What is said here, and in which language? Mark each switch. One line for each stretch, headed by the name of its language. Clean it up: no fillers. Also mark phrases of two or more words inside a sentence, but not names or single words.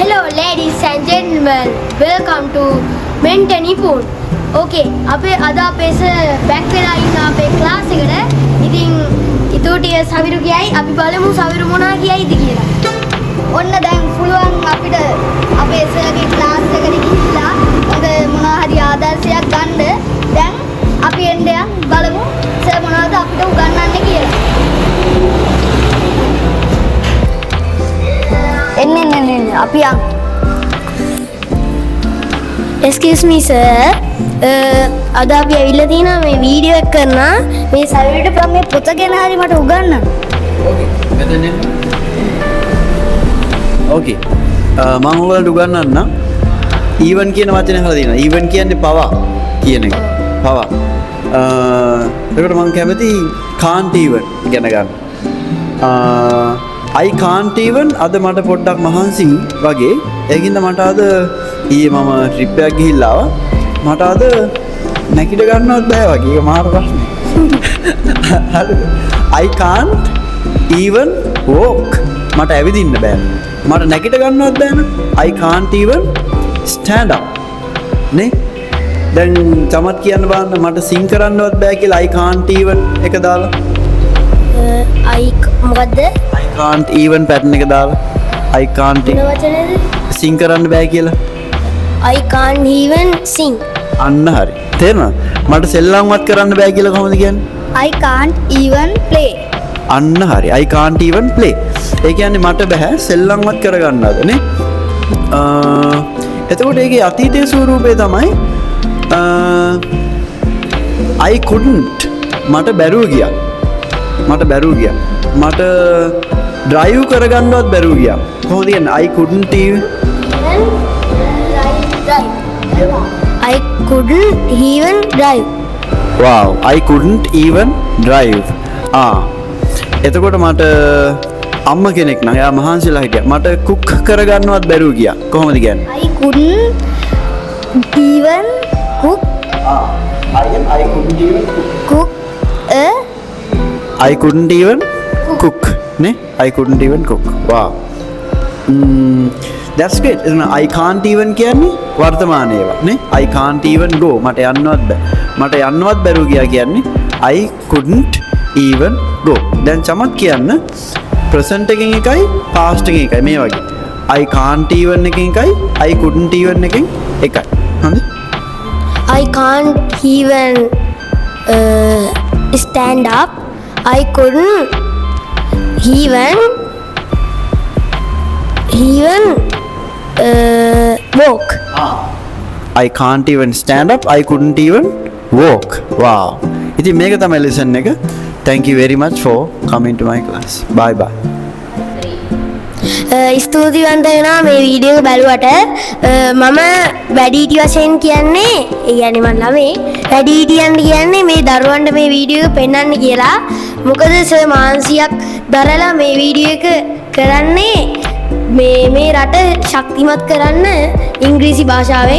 English: ladies and gentlemen, welcome to Mentally Pool.
Sinhala: Okay, අපේ අද අපේ බැක් වෙලා ඉන්න අපේ ක්ලාස් එකට. ඉතින් ඊටෝටිය සවිරු කියයි අපි බලමු සවිරු මොනවා කියයිද කියලා. ඔන්න දැන් පුළුවන් අපිට අපේ සර්ගේ ක්ලාස් එකට ගිහිල්ලා ඔබ මොනවා හරි ආදර්ශයක් ගන්න. දැන් අපි එන්නේ බලමු සර් මොනවද අපිට උගන්වන්නේ කියලා. එන්න අපි යන්.
English: Excuse me sir.
Sinhala: අද අපි ඇවිල්ලා තියෙනවා මේ වීඩියෝ එක කරන්න. මේ සර්වර්ට ප්‍රම් මේ පොත ගැන හරි මට උගන්වන්න. ඕකේ. මෙතන එන්න. ඕකේ. මම ඔයාලට උගන්වන්න. ඊවන් කියන වචනේ අහලා තියෙනවා. ඊවන් කියන්නේ පවා කියන එක. පවා. ඒකට මම කැමති
English: can't even
Sinhala: ගැන ගන්න.
English: I can't even
Sinhala: අද මට පොඩ්ඩක් මහන්සි වගේ. ඒකින්ද මට අද ඊයේ මම ට්‍රිප් එකක් ගිහිල්ලා ආවා. මට අද නැගිට ගන්නවත් බෑ වගේ. ඒක මාර ප්‍රශ්නේ. හරිද?
English: I can't even walk.
Sinhala: මට ඇවිදින්න බෑ. මට නැගිට ගන්නවත් බෑ නේ.
English: I can't even stand up.
Sinhala: නේ? දැන් තමත් කියන්න බලන්න මට සිං කරන්නවත් බෑ කියලා
English: I can't even
Sinhala: එක දාලා. මොකද්ද?
English: I can't even pattern
Sinhala: එක දාලා.
English: I can't
Sinhala: මොන වචනේද? sing කරන්න බෑ කියලා.
English: I can't even sing.
Sinhala: අන්න හරි. තේරෙනවද? මට සෙල්ලම්වත් කරන්න බෑ කියලා කොහොමද කියන්නේ?
English: I can't even play.
Sinhala: අන්න හරි.
English: I can't even play.
Sinhala: ඒ කියන්නේ මට බෑ සෙල්ලම්වත් කරගන්නද නේ? එතකොට ඒකේ අතීතයේ ස්වරූපය තමයි
English: I couldn't
Sinhala: මට බැරුව ගියා. මට බැරුව ගියා. මට drive කරගන්නවත් බැරුව ගියා. කොහොමද කියන්නේ?
English: I couldn't even I couldn't even drive. wow I couldn't even drive.
Sinhala: එතකොට මට අම්ම කෙනෙක් නම් එයා මහන්සිලා හිටියා. මට cook කරගන්නවත් බැරුව ගියා. කොහොමද කියන්නේ?
English: I couldn't even cook. I couldn't even Cook a I couldn't even cook නේ? I couldn't even cook. wow that's great. I can't even
Sinhala: කියන්නේ වර්තමාන ඒවා නේ?
English: I can't even go
Sinhala: මට යන්නවත් බෑ. මට යන්නවත් බැරුව ගියා කියන්නේ
English: I couldn't even go.
Sinhala: දැන් චමත් කියන්න present එකෙන් එකයි past එකෙන් එකයි මේ වගේ.
English: I can't even
Sinhala: එකෙන් එකයි
English: I couldn't even
Sinhala: එකෙන් එකයි. හරිද?
English: I can't even stand up. I couldn't even walk. I can't even stand up. I couldn't even walk.
Sinhala: wow ඉතින් මේක තමයි lesson එක.
English: thank you very much for coming to my class. bye bye.
Sinhala: ස්තුතිවන්ත වෙනවා මේ වීඩියෝ එක බලුවට. මම වැඩිහිටි වශයෙන් කියන්නේ ඒ කියන්නේ මම ළමේ වැඩිහිටියන් කියන්නේ මේ දරුවන්ට මේ වීඩියෝ එක පෙන්වන්න කියලා. මොකද සර් මානසියක් දරලා මේ වීඩියෝ එක කරන්නේ මේ රට ශක්තිමත් කරන්න ඉංග්‍රීසි භාෂාවෙන්.